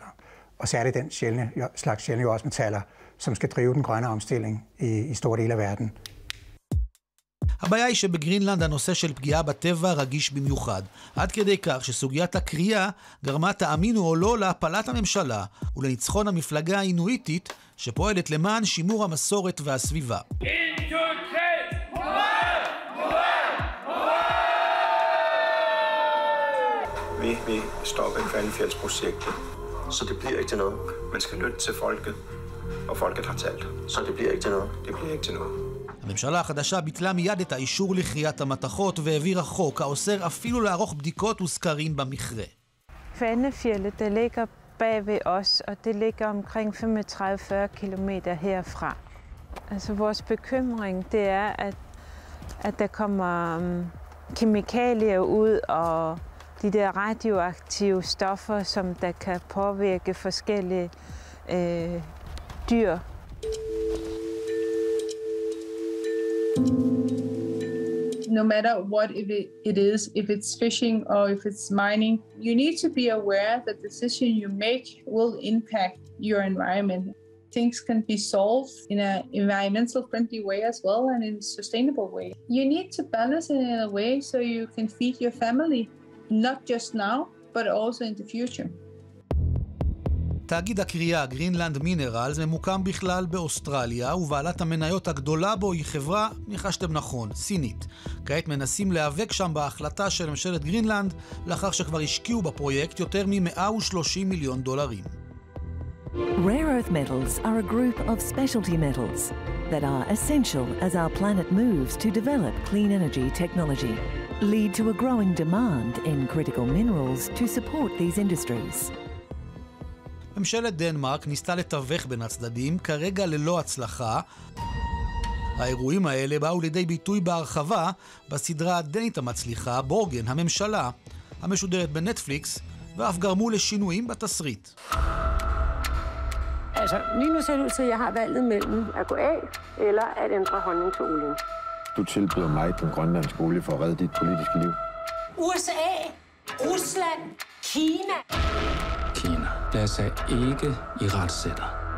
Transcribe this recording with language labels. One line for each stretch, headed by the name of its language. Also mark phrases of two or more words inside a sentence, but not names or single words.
Danish: Og særligt den slags sjældne jordartsmetaller, som skal drive den grønne omstilling i store dele af verden.
Hebrew: הבעיה היא שבגרינלנד הנושא של פגיעה בטבע רגיש במיוחד, עד כדי כך שסוגיית הקריאה גרמה, תאמינו או לא, להפלת הממשלה ולניצחון המפלגה האינואיטית שפועלת למען שימור המסורת והסביבה.
Danish: Vi stopper Kvalifjældsprojektet, så det bliver ikke til noget. Man skal lytte til folket, og folket har talt. Så det bliver ikke til noget. Det bliver ikke til noget.
Hebrew: הממשלה החדשה ביטלה מיד את האישור לכריית המתכות והעבירה חוק האוסר אפילו לערוך בדיקות וסקרים במכרה.
Danish: Kvalifjeldet, det ligger bag ved os, og det ligger omkring 35-40 kilometer herfra. Altså vores bekymring, det er, at der kommer kemikalier ud, og de der radioaktive stoffer, som der kan påvirke forskellige dyr.
English: No matter what it is, if it's fishing or if it's mining, you need to be aware that the decision you make will impact your environment. Things can be solved in an environmental friendly way as well and in a sustainable way. You need to balance it in a way so you can feed your family, not just now, but also in the future.
Hebrew: תאגיד הקריאה גרינלנד מינרלס ממוקם בכלל באוסטרליה, ובעלת המניות הגדולה בו היא חברה, ניחשתם נכון, סינית. כעת מנסים להיאבק שם בהחלטה של ממשלת גרינלנד, לאחר שכבר השקיעו בפרויקט יותר מ$130 מיליון.
English: Rare earth metals are a group of specialty metals that are essential as our planet moves to develop clean energy technology, lead to a growing demand in critical minerals to support these industries.
Hebrew: ממשלת דנמרק ניסתה לתווך בין הצדדים, כרגע ללא הצלחה. האירועים האלה באו לידי ביטוי בהרחבה בסדרה הדנית המצליחה, בורגן, הממשלה, המשודרת בנטפליקס, ואף גרמו לשינויים בתסריט.
Danish: Altså, lige nu ser det ud til, at jeg har valget mellem at gå af eller at ændre holdning til olien. Du tilbyder mig den grønlandske olie for at redde dit politiske liv. USA, Rusland, Kina. Kina lader sig ikke i retssætter.